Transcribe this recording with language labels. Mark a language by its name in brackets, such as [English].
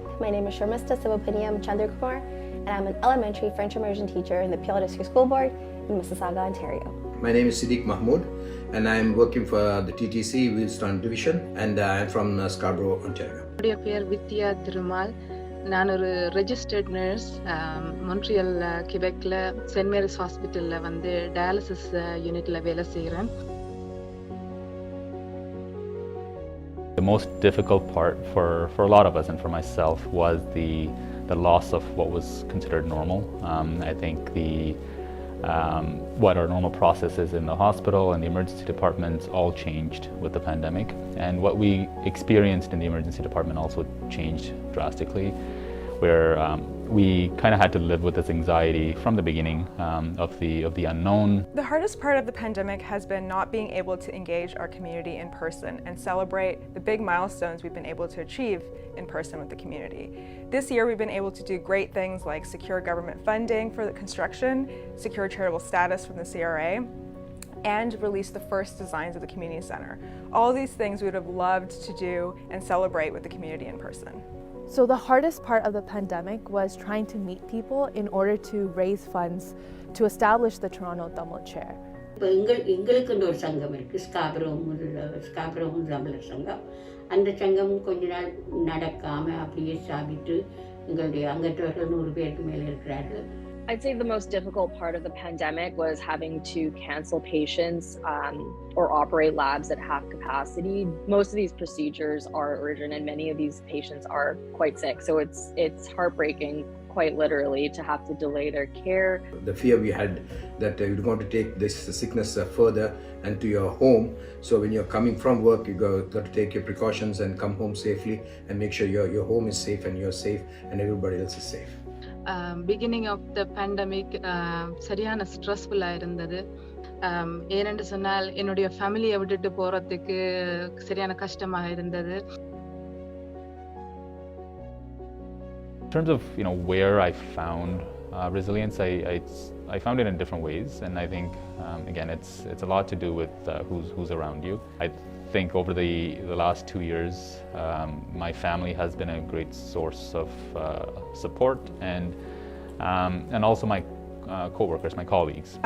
[English] My name is Sharmista Sivapanyam Chandrakumar, and I'm an elementary French immersion teacher in the Peel District School Board in Mississauga, Ontario. My name is Siddiq Mahmood, and I'm working for the TTC Wilston Division, and I'm from Scarborough, Ontario. [Tamil] என்னுடைய பேர் வித்யா திருமால். நான் ஒரு registered nurse. Montreal கிபெக்ல send Mary's ஹாஸ்பிட்டல்ல வந்து dialysis யூனிட்ல வேலை செய்கிறேன். [English] The most difficult part for a lot of us and for myself was the loss of what was considered normal. I think what our normal processes in the hospital and the emergency departments all changed with the pandemic, and what we experienced in the emergency department also changed drastically, where we kind of had to live with this anxiety from the beginning of the unknown. The hardest part of the pandemic has been not being able to engage our community in person and celebrate the big milestones we've been able to achieve in person with the community. This year we've been able to do great things like secure government funding for the construction, secure charitable status from the CRA, and release the first designs of the community center. All these things we would have loved to do and celebrate with the community in person. So the hardest part of the pandemic was trying to meet people in order to raise funds to establish the Toronto Tamil Chair. [Tamil] எங்களுக்கு ஒரு சங்கம் இருக்கு, Scarborough தமிழர் சங்கம். அந்த சங்கம் கொஞ்ச நாள் நடக்காம அப்படியே சாபிட்டு எங்களுடைய அங்கத்தவர்கள் 100 பேருக்கு மேல இருக்கிறார்கள். [English] I'd say the most difficult part of the pandemic was having to cancel patients or operate labs at half capacity. Most of these procedures are urgent, and many of these patients are quite sick. So it's heartbreaking quite literally, to have to delay their care. The fear we had that you're going to take this sickness further and to your home. So when you're coming from work, you got to take your precautions and come home safely and make sure your home is safe and you're safe and everybody else is safe. Beginning of the pandemic, [Tamil] சரியான ஸ்ட்ரெஸ்ஃபுல்லாக இருந்தது. ஏனென்று சொன்னால் என்னுடைய ஃபேமிலியை விட்டுட்டு போகிறதுக்கு சரியான கஷ்டமாக இருந்தது. [English] In terms of where I found resilience, I found it in different ways, and I think again it's a lot to do with who's around you. I think over the last 2 years, my family has been a great source of support, and also my co-workers, my colleagues.